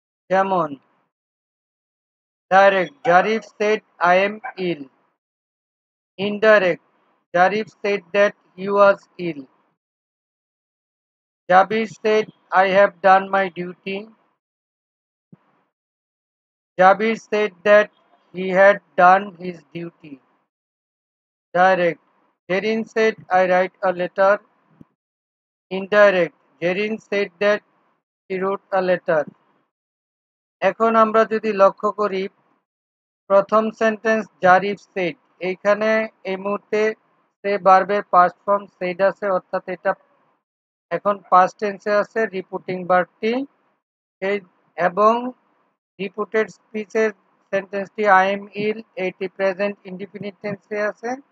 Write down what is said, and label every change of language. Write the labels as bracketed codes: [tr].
[en] যেমন direct Zarif said I am ill, indirect Zarif said that he was ill, Jabir said I have done my duty, Jabir said that he had done his duty. Direct Jerin said I write a letter. Indirect Jerin said that he wrote a letter. [bn] এখন আমরা যদি লক্ষ্য করি প্রথম sentence Zarif shed, এইখানে এই মুহূর্তে সে ভার্বের পাস্ট ফর্ম সেড আছে, অর্থাৎ এটা এখন পাস্ট টেন্সে আছে রিপোর্টিং ভার্বটি এই, এবং reported স্পিচের সেন্টেন্সটি [en] I am ill [bn] eighty present indefinite টেন্সে আছে।